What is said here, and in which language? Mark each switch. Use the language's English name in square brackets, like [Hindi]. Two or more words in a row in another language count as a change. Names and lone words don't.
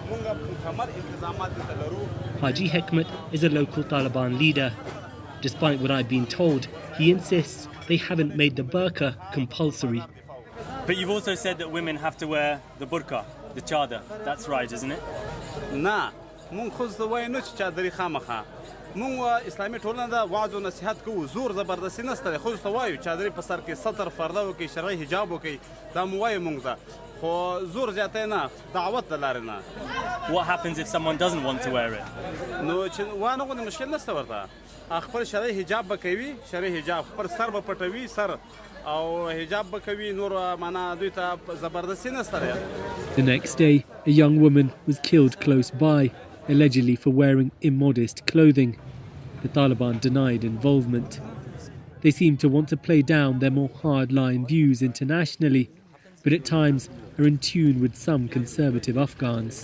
[English] Haji Hekmat is a local Taliban leader. Despite what I've been told, he insists they haven't made the burqa compulsory. But you've also said that women have to wear the burqa, the chadar. That's right, isn't it? Nah. [Pashto] مونږ خو زه وایم نه چې چادري خامخا مونږ اسلامي ټولنه ده وعظ او نصیحت کوو زور زبردستي نشته دی خو ته وایو چادري په سر کې ستر فرده وکړي شرعي حجاب وکړي دا مو وایو مونږ ته خو زور زیاتی نه دعوت د لارې نه. [English] What happens if someone doesn't want to wear it? [Pashto] نو چې وانه غوندې مشکل نشته ورته خپل شرعي حجاب به کوي شرعي حجاب خپل سر به پټوي سر او حجاب به کوي نور معنا دوی ته زبردستي نشته دی. [English] The next day, a young woman was killed close by, allegedly for wearing immodest clothing. The Taliban denied involvement. They seem to want to play down their more hard-line views internationally, but at times are in tune with some conservative Afghans.